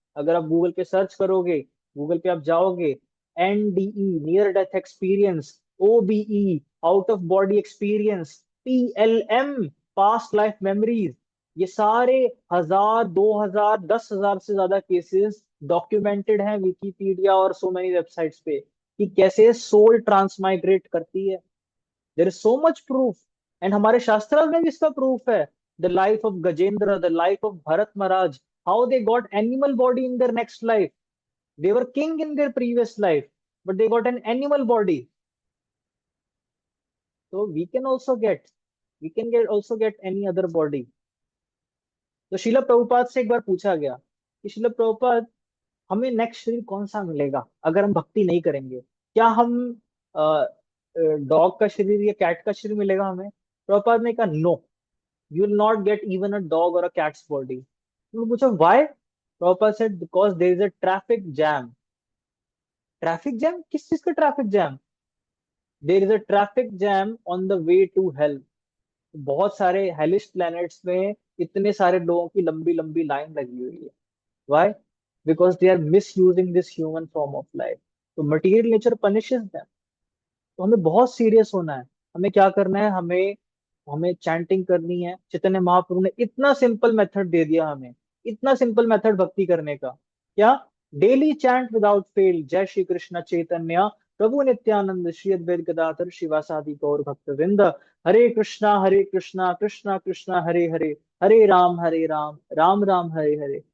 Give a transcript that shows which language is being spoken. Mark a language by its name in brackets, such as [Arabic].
[Hindi] अगर आप गूगल पे सर्च करोगे, गूगल पे आप जाओगे, NDE, near death experience, OBE, out of body experience, PLM, past life memories, ये सारे 1000, 2000, 10,000 से ज्यादा केसेस डॉक्यूमेंटेड हैं विकीपीडिया और सो मेनी वेबसाइट्स पे, कि कैसे सोल ट्रांसमाइग्रेट करती है. [English] there is so much proof, and [Hindi] हमारे शास्त्रों में भी इसका प्रूफ है. [English] The life of Gajendra, the life of Bharat Maharaj, how they got animal body in their next life. They were king in their previous life, but they got an animal body. So we can also also get any other body. [Hindi] तो शिला प्रभुपाद से एक बार पूछा गया कि शिला प्रभुपाद, हमें next शरीर कौन सा मिलेगा अगर हम भक्ति नहीं करेंगे? क्या हम डॉग का शरीर या कैट का शरीर मिलेगा हमें? प्रभुपाद ने कहा, [English] No, you will not get even a dog और a cat's body. [Hindi] उन्होंने पूछा, [English] Why? Prabhupada said, because there is a traffic jam. Traffic jam? [Hindi] किस चीज का traffic jam? [English] There is a traffic jam on the way to hell. [Hindi] बहुत सारे hellish planets में इतने सारे लोगों की लंबी लंबी लाइन लगी हुई है. [English] Why? Because they are misusing this human form of life. So material nature punishes them. [Hindi] तो हमें बहुत सीरियस होना है। हमें क्या करना है, हमें हमें चैंटिंग करनी है। चैतन्य महाप्रभु ने इतना सिंपल मेथड दे दिया हमें, इतना सिंपल मेथड भक्ति करने का। क्या? [English] daily chant without fail, [Sanskrit] जय श्री कृष्ण चैतन्य प्रभु नित्यानंद श्री अद्वैत गदाधर शिवासादि गौर भक्त वृंद, हरे कृष्णा कृष्णा कृष्णा हरे हरे, हरे राम राम राम हरे हरे।